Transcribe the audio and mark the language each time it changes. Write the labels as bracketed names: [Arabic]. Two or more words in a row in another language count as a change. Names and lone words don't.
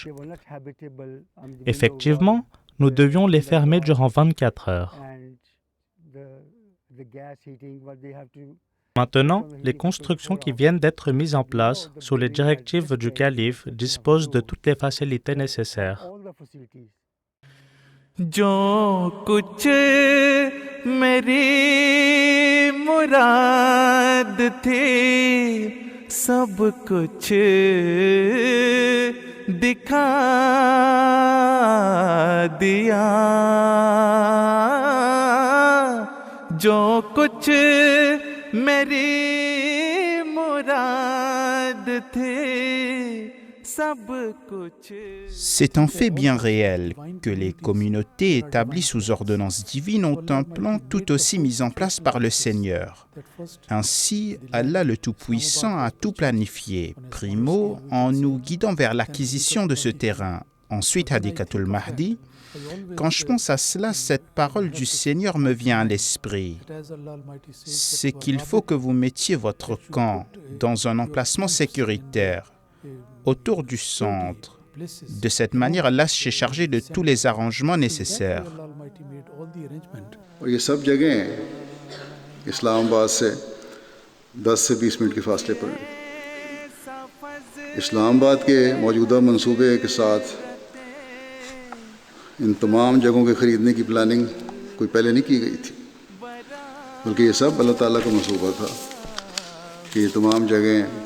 [French] Effectivement, nous devions les fermer durant 24 heures. Maintenant, les constructions qui viennent d'être mises en place sous les directives du calife disposent de toutes les facilités nécessaires. [Urdu] جو کچھ میری مراد تھی سب کچھ دکھا دیا جو کچھ میری مراد تھی [French] C'est un fait bien réel que les communautés établies sous ordonnance divine ont un plan tout aussi mis en place par le Seigneur. Ainsi, Allah le Tout-Puissant a tout planifié, primo en nous guidant vers l'acquisition de ce terrain. Ensuite, Hadikatul Mahdi. Quand je pense à cela, cette parole du Seigneur me vient à l'esprit. C'est qu'il faut que vous mettiez votre camp dans un emplacement sécuritaire, autour du centre, De cette manière, Allah s'est chargé de tous les arrangements nécessaires. [Urdu] اور یہ سب جگہ اسلام آباد سے 10 سے 20 منٹ کے فاصلے پر ہیں. اسلام آباد کے موجودہ منصوبے کے ساتھ ان تمام جگہوں کے خریدنے کی پلاننگ کوئی پہلے نہیں کی گئی تھی، بلکہ یہ سب اللہ تعالیٰ کا منصوبہ تھا کہ یہ تمام جگہیں